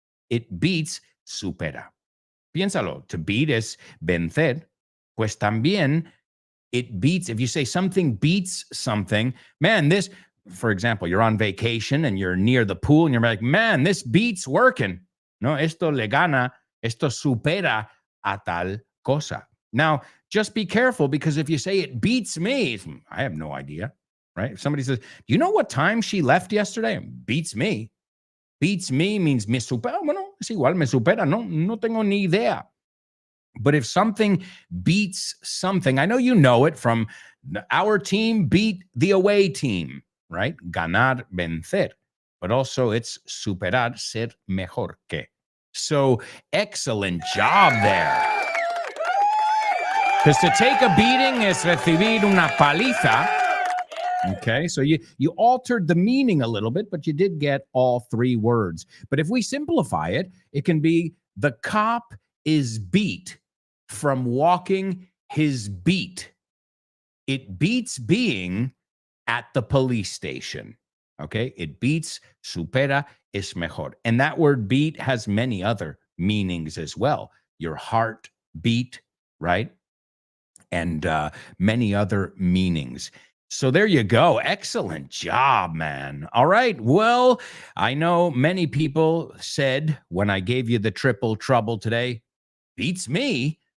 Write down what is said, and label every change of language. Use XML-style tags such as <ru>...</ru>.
<en>It beats supera.</en> <es>Piénsalo.</es> <en>To beat is vencer.</en> <es>Pues también</es> <en>it beats, if you say something beats something, man, this, for example, you're on vacation and you're near the pool and you're like, man, this beats working.</en> <es>No, esto le gana, esto supera a tal cosa.</es> <en>Now, just be careful, because if you say it beats me, I have no idea, right? If somebody says, do you know what time she left yesterday? Beats me. Beats me means</en> <es>me supera. Bueno, es igual, me supera. No tengo ni idea.</es> <en>But if something beats something, I know you know it from our team beat the away team, right?</en> <es>Ganar, vencer.</es> <en>But also it's</en> <es>superar, ser mejor que.</es> <en>So excellent job there. Because to take a beating is</en> <es>recibir una paliza.</es> <en>Okay, so you altered the meaning a little bit, but you did get all three words. But if we simplify it, it can be the cop is beat from walking his beat. It beats being at the police station. Okay, it beats,</en> <es>supera, es mejor.</es> <en>And that word beat has many other meanings as well. Your heart beat, right? And many other meanings. So there you go. Excellent job, man. All right. Well, I know many people said when I gave you the triple trouble today, beats me.</en>